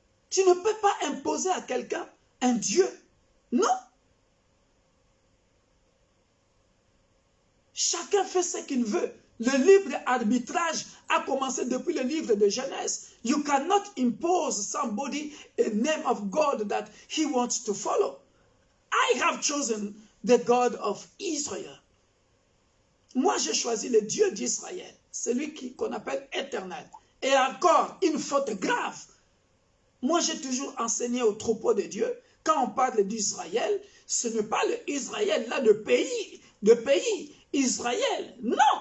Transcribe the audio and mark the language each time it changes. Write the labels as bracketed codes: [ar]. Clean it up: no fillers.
[fr] Tu ne peux pas imposer à quelqu'un un Dieu. Non. Chacun fait ce qu'il veut. Le libre arbitrage a commencé depuis le livre de Genèse. [en] You cannot impose somebody a name of God that he wants to follow. I have chosen the God of Israel. [fr] Moi, j'ai choisi le Dieu d'Israël, celui qu'on appelle éternel. Et encore, une faute grave. Moi, j'ai toujours enseigné au troupeau de Dieu, quand on parle d'Israël, ce n'est pas le Israël, là, le pays, Israël. Non.